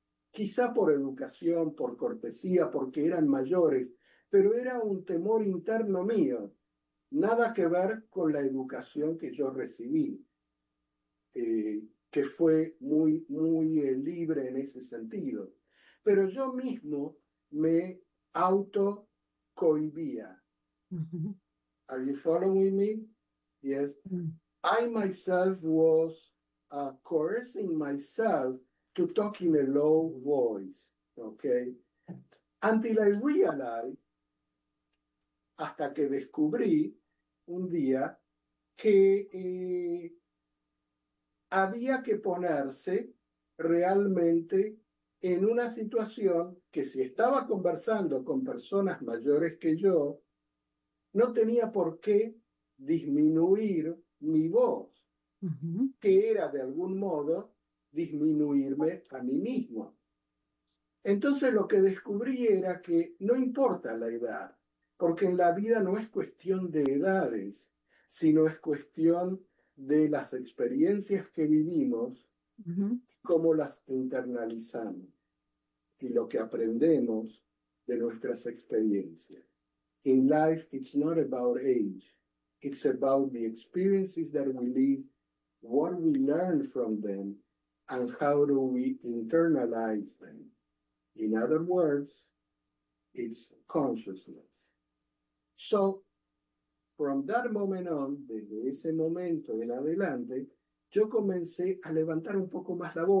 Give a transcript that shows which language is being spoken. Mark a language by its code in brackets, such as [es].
[es] Quizá por educación, por cortesía, porque eran mayores, pero era un temor interno mío, nada que ver con la educación que yo recibí, que fue muy, libre en ese sentido. Pero yo mismo me auto cohibía. [en] Are you following me? Yes. I myself was coercing myself to talk in a low voice, okay? Until I realized, [es] hasta que descubrí un día que había que ponerse realmente en una situación que si estaba conversando con personas mayores que yo, no tenía por qué disminuir mi voz, que era de algún modo disminuirme a mí mismo. Entonces lo que descubrí era que no importa la edad, porque en la vida no es cuestión de edades, sino es cuestión de las experiencias que vivimos, cómo las internalizamos y lo que aprendemos de nuestras experiencias. [en] In life, it's not about age. It's about the experiences that we live, what we learn from them, and how do we internalize them. In other words, it's consciousness. So, from that moment on, [es] desde ese momento en adelante, yo comencé a levantar un poco más la voz.